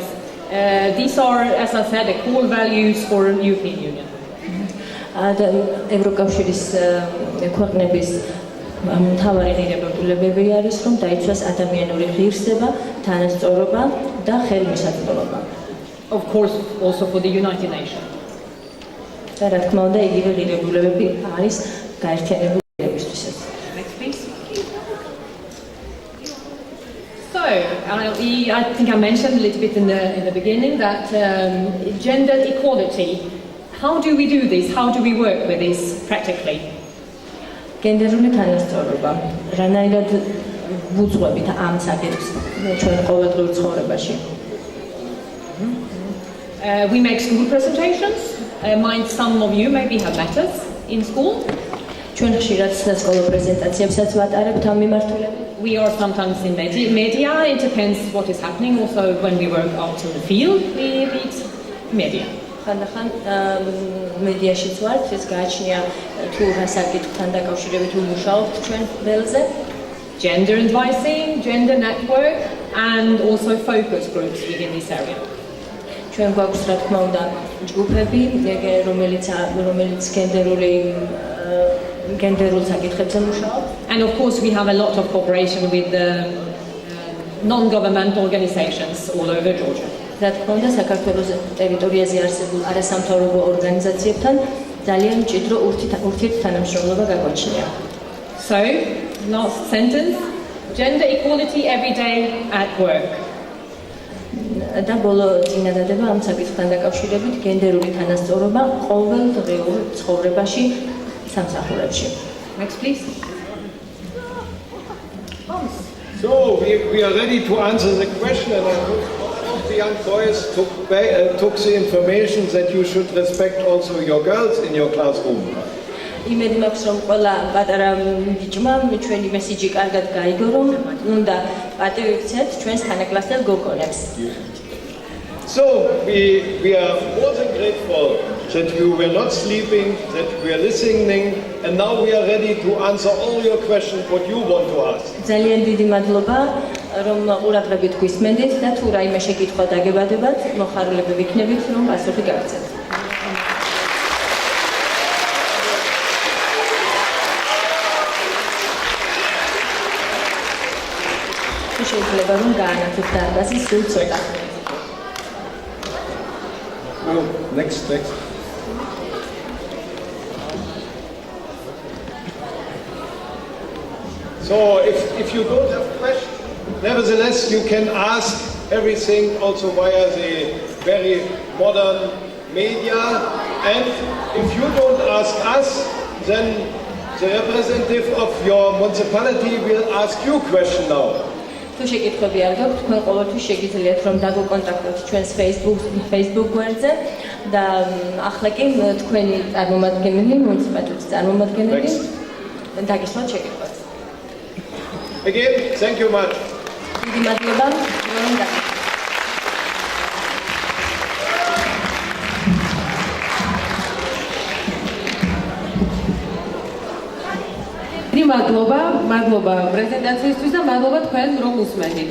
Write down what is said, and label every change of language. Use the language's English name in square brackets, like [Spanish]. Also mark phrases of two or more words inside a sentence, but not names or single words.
[English] These are, as I said, the core values for the European Union. [Georgian] ევროკავშირის ქვეყნების მთავარი ღირებულებები არის, რომ დაიცვას ადამიანური ღირსება, თანასწორობა და ხელმისაწვდომობა. [English] Of course, also for the United Nations. [Georgian] და რა თქმა უნდა, იგივე ღირებულებები არის გაერთიანებული ერებისთვისაც. [English] Next, please. So, I think I mentioned a little bit in the beginning that gender equality. How do we do this? How do we work with this practically? [Georgian] გენდერული თანასწორობა. რანაირად ვუძღვებით ამ საკითხს ჩვენ ყოველდღიურ ცხოვრებაში? [English] We make school presentations. Some of you maybe have met us in school. [Georgian] ჩვენ ხშირად სასკოლო პრეზენტაციებსაც ვატარებთ ამ მიმართულებით. [English] We are sometimes in media. It depends what is happening. Also, when we work out in the field, we meet media. [Georgian] ხანდახან მედიაშიც ვართ, ეს გააჩნია თუ რა საკითხთან დაკავშირებით ვმუშაობთ ჩვენ ველზე. [English] Gender advising, gender network, and also focus groups within this area. [Georgian] ჩვენ გვაქვს რა თქმა უნდა ჯგუფები, რომელიც გენდერულ საკითხებზე მუშაობს. [English] And of course we have a lot of cooperation with the non-governmental organizations all over Georgia. [Georgian] რა თქმა უნდა საქართველოს ტერიტორიაზე არსებულ არასამთავრობო ორგანიზაციებთან ძალიან მჭიდრო ურთიერთთანამშრომლობა გაგვაჩნია. [English] So, last sentence, gender equality every day at work. [Georgian] და ბოლო წინადადება ამ საკითხთან დაკავშირებით გენდერული თანასწორობა ყოველდღიურ ცხოვრებაში სამსახურებში. [English] Next please. So, we are ready to answer the question, and I hope all of the young boys took the information that you should respect also your girls in your classroom. [Georgian] იმედი მაქვს რომ ყველა პატარა ბიჭმა ჩვენი მესიჯი კარგად გაიგო რომ უნდა პატივი ვცეთ ჩვენს თანაკლასელ გოგონებს. [English] So, we are more than grateful that you were not sleeping, that we are listening, and now we are ready to answer all your questions what you want to ask. [Georgian] ძალიან დიდი მადლობა რომ ყურადღებით გვისმენდით და თუ რაიმე შეკითხვა დაგებადებათ, მოხარულები ვიქნებით რომ პასუხი გავცეთ. შეიძლება რომ გაანათოთ დარბაზი სულ ცოტა. [English] Next. So, if you don't have questions, nevertheless, you can ask everything also via the very modern media. And if you don't ask us, then the representative of your municipality will ask you a question now. [Georgian] თუ შეკითხვები არ გაქვთ, თქვენ ყოველთვის შეგიძლიათ რომ დაგუკონტაქტოთ ჩვენს Facebook გვერდზე და ახლა კი თქვენი წარმომადგენელი, მუნიციპალიტეტის წარმომადგენელი დაგისვათ შეკითხვას. [English] Again, thank you much. [Georgian] დიდი მადლობა, რომ დაგისვათ. მადლობა პრეზენტაციისთვის და მადლობა თქვენ რომ უსმენთ.